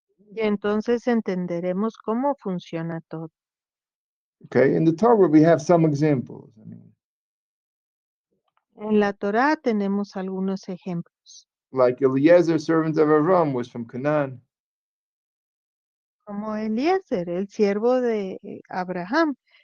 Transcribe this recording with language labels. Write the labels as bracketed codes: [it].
[es] Y entonces entenderemos cómo funciona todo. [en] Okay, in the Torah we have some examples. [es] En la Torá tenemos algunos ejemplos, [en] Like Eliezer, servant of Avram, was from Canaan. [es] como Eliezer, el siervo de Abraham.